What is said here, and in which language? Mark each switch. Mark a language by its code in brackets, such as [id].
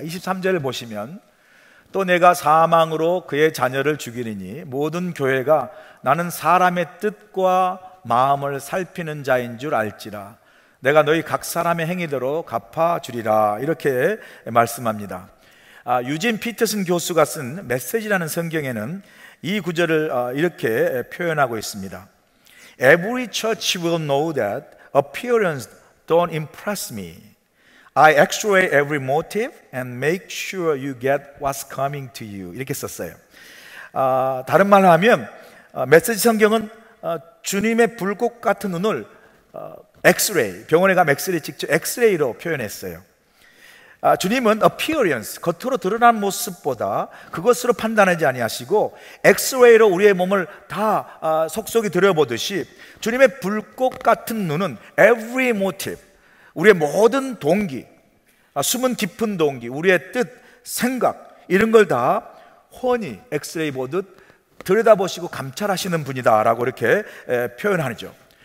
[ko] 23절을 보시면 또 내가 사망으로 그의 자녀를 죽이리니 모든 교회가 나는 사람의 뜻과 마음을 살피는 자인 줄 알지라. 내가 너희 각 사람의 행위대로 갚아주리라, 이렇게 말씀합니다. 유진 피터슨 교수가 쓴 메시지라는 성경에는 이 구절을 이렇게 표현하고 있습니다. [en] Every church will know that appearance don't impress me. I x-ray every motive and make sure you get what's coming to you. [ko] 이렇게 썼어요. 다른 말로 하면 메시지 성경은 주님의 불꽃 같은 눈을 엑스레이, 병원에 가면 엑스레이 직접 엑스레이로 표현했어요. 주님은 appearance, 겉으로 드러난 모습보다 그것으로 판단하지 아니하시고 엑스레이로 우리의 몸을 다 속속이 들여보듯이 주님의 불꽃 같은 눈은 [en] every motive, [ko] 우리의 모든 동기, 숨은 깊은 동기, 우리의 뜻, 생각, 이런 걸 다 훤히 엑스레이 보듯 들여다보시고 감찰하시는 분이다 라고 이렇게 표현하죠.